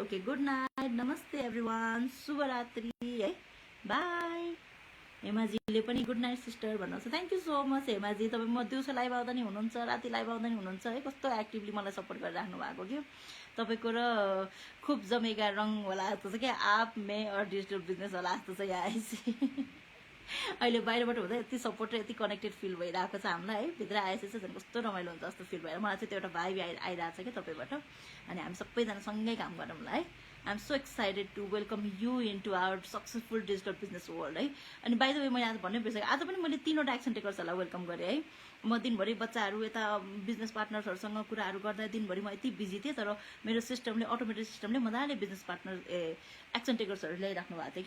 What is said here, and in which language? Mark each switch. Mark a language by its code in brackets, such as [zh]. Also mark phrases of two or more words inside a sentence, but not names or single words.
[en] okay, good night, नमस्ते every one, [ne] शुभरात्रि है, [en] बाई। [ne] हेमाजीले पनि [en] good night sister [ne] भन्नुहुन्छ, [en] thank you so much [ne] हेमाजी। तपाईँ म दिउँसो लाइभ आउँदा नि हुनुहुन्छ, राति लाइभ आउँदा नि हुनुहुन्छ है, कस्तो एक्टिभली मलाई सपोर्ट गरिराख्नु भएको कि। तपाईँको र [hi] खुब जमेगा रङ [ne] होला जस्तो छ क्या, [hi] आप मे और [en] digital business [ne] होला जस्तो छ यहाँ आएपछि। अहिले बाहिरबाट हुँदा यति सपोर्ट र यति [en] connected feel [ne] भइरहेको छ हामीलाई है, भित्र आएपछि चाहिँ झन् कस्तो रमाइलो हुन्छ जस्तो फिल भएर मलाई चाहिँ त्यो एउटा भाइब आइरहेको छ कि तपाईँबाट। अनि हामी सबैजना सँगै काम गरौँला है। [en] I am so excited to welcome you into our successful digital business world है। [ne] अनि [en] by the way [ne] मैले आज भन्नै बिर्सेको, आज पनि मैले 3वटा [en] action takers [ne] वेलकम गरेँ है। म दिनभरि बच्चाहरू यता [en] business partners [ne] कुराहरू गर्दा दिनभरि म यति बिजी थिएँ, तर मेरो सिस्टमले, [en] automatic system [ne] मजाले [en] business partner action takers [ne] ल्याइराख्नु भएको थियो कि।